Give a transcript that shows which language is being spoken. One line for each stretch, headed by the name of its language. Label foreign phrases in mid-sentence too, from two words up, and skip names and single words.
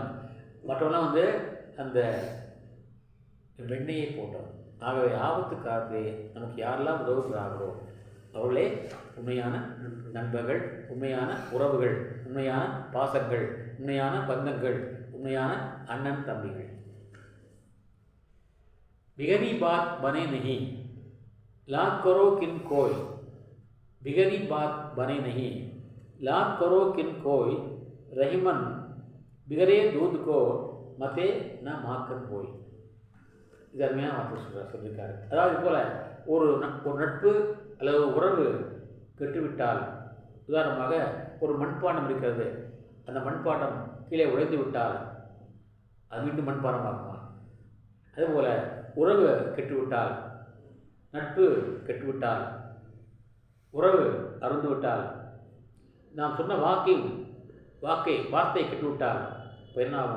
Tamil: மற்றவெல்லாம் அந்த வெண்ணையை போட்டோம். ஆகவே ஆபத்து காலத்திலே நமக்கு யாரெல்லாம் உதவுகிறார்களோ அவர்களே உண்மையான நண்பர்கள், உண்மையான உறவுகள், உண்மையான பாசங்கள், உண்மையான பந்தங்கள், உண்மையான அண்ணன் தம்பிகள்.
Hindi: बिगड़ी बात बने नहीं, लाख करो किन कोई, बिगड़ी बात बने नहीं, लाख करो किन कोई, रहीमन बिगड़े दूध को मते न माखन போய்.
Tamil: இது அருமையான வார்த்தை சொல்லியிருக்காரு. அதாவது இது போல் ஒரு நட்பு அல்லது உறவு கெட்டுவிட்டால், உதாரணமாக ஒரு மண்பாண்டம் இருக்கிறது, அந்த மண்பாண்டம் கீழே உடைந்து விட்டால் அது மீண்டும் மண்பாண்டமாகுமா? அதுபோல் உறவு கெட்டுவிட்டால், நட்பு கெட்டுவிட்டால், உறவு அருந்துவிட்டால், நாம் சொன்ன வார்த்தை கெட்டுவிட்டால் இப்போ என்ன ஆகும்?